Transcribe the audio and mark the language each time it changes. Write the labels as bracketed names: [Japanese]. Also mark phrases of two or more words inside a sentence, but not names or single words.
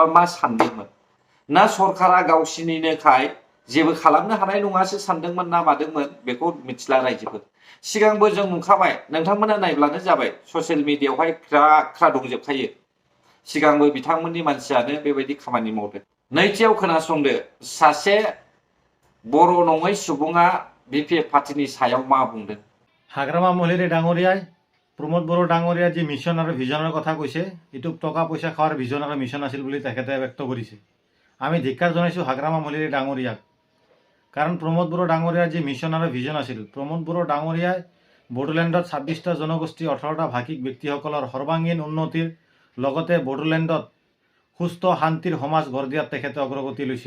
[Bodo] मा सानदोंमोन ना सरकारा गावसिनिनोखाय जेबो खालामनो हानाय नङासो सानदोंमोन ना मादोंमोन बेखौ मिथिला रायजोफोर सिगांबो जों नुखाबाय नोंथांमोना नायब्लानो जाबाय [English] social media [Bodo] ख्रा दंजोबखायो सिगांबो बिथांमोननि मानसियानो बेबायदि खामानि मावदों नैथियाव खोनासंदो सासे बर' नङै सुबुङा बिपिएफ पार्टीनि सायाव मा बुंदों [Assamese] हाग्रामा महिलारी डाঙৰীয়াই प्रमोद बड़ो डाঙৰীয়াৰ যি মিছন আৰু ভিজনৰ কথা কৈছে এইটো টকা পইচা খাওয়ার ভিজন আৰু মিছন আছিল বুলি তেখেতে ব্যক্ত কৰিছে আমি ধিক্কাৰ জনাইছোঁ হাগ্ৰামা মহিলাৰী ডাঙৰীয়াক কাৰণ প্ৰমোদ বড়ো ডাঙৰীয়াৰ যি মিছন আৰু ভিজন আছিল প্ৰমোদ বড়ো ডাঙৰীয়াই বড়োলেণ্ডত 26টা জনগোষ্ঠী 18টা ভাষিক ব্যক্তিসকলৰ সৰ্বাংগীন উন্নতিৰ লগতে বড়োলেণ্ডত সুস্থ শান্তিৰ সমাজ গঢ় দিয়াত তেখেতে অগ্ৰগতি লৈছিল।